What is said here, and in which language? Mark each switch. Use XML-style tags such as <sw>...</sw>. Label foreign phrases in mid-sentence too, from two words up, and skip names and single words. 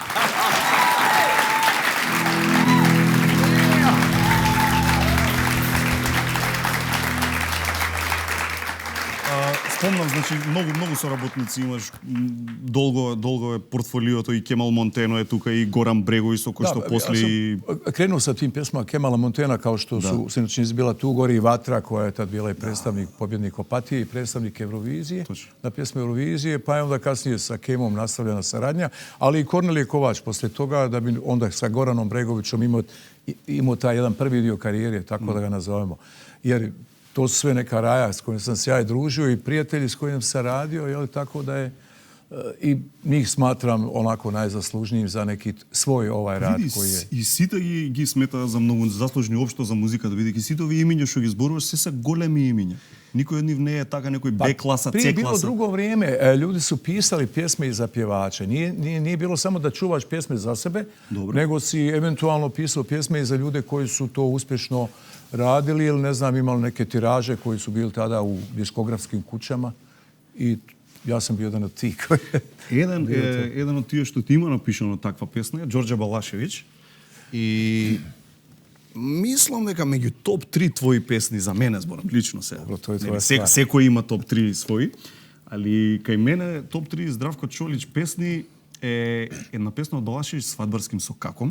<mk>Спомнам, значи, многу соработници имаш, долго е портфолиото и Кемал Монтено е тука и Горан Брегови со кој што после...</mk> <bs>Krenuo sa tim pjesmama Kemala Montena kao što su sinoć bila Tu gori i vatra koja je tad bila i predstavnik pobjednik Opatije i predstavnik Eurovizije, na pjesme Eurovizije, pa je onda kasnije sa Kemom nastavljena saradnja, ali i Kornelije Kovač posle toga da bi onda sa Goranom Bregovićom imao taj jedan prvi dio karijere, tako da ga nazovemo. Jer to su sve neka raja s kojim sam se ja i družio i prijatelji s kojim sam radio, jel, tako da je i njih smatram onako najzaslužnijim za neki svoj ovaj rad koji je.</bs> <mk>И сите ги смета за многу заслужни општо за музиката, бидејќи сите овие имиња што ги зборуваш се се големи имиња. Никој од нив не е така некој Б класа, С класа.</mk> <bs>Prije bilo drugo vrijeme, ljudi su pisali pjesme i za pjevače. Nije bilo samo da čuvaš pjesme za sebe, nego si eventualno pisao pjesme i za ljude koji su to uspješno radili ili ne znam, imali neke tiraže koji su bili tada u diskografskim kućama i ja sam bio jedan od tih koji</bs> <mk>Еден од тие што ти има напишано таква песна е Ѓорѓе Балашевиќ и мислам дека меѓу топ 3 твои песни за мене зборам лично се. Секој има топ 3 своји, али кај мене топ 3 Здравко Чолич песни е една песна од Балашевиќ Свадбарским сокаком.</mk>